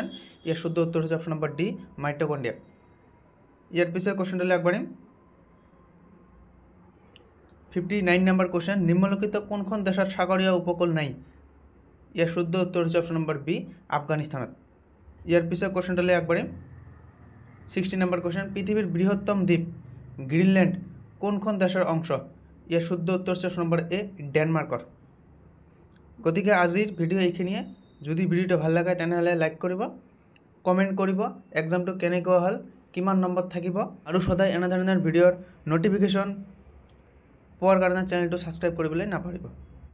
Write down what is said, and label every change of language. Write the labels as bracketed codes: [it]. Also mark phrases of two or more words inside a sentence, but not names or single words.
[bn] এর শুদ্ধ উত্তর হচ্ছে [en] option number D mitochondria. [bn] এর পিছের কোয়েশ্চেনটা হলে একবারে 59 [en] number question, [bn] নিম্নলিখিত কোন দেশের সাগরীয় উপকূল নাই? এর শুদ্ধ উত্তর হচ্ছে [en] option number B [bn] আফগানিস্তানত। এর পিছের কোয়েশ্চেনটা হলে একবারে 60 [en] number question, [bn] পৃথিবীর বৃহত্তম দ্বীপ গ্রিনল্যান্ড কোন দেশের অংশ? এর শুদ্ধ উত্তর হচ্ছে [en] option number A [bn] ডেনমার্কৰ। [as] গতিকে আজিৰ ভিডিঅ' এইখিনিয়ে। যদি ভিডিঅ'টো ভাল লাগে তেনেহ'লে লাইক কৰিব, কমেণ্ট কৰিব এক্সামটো কেনেকুৱা হ'ল, কিমান নম্বৰ থাকিব, আৰু সদায় এনে ধৰণৰ ভিডিঅ'ৰ ন'টিফিকেশ্যন পোৱাৰ কাৰণে চেনেলটো ছাবস্ক্ৰাইব কৰিবলৈ নাপাহৰিব।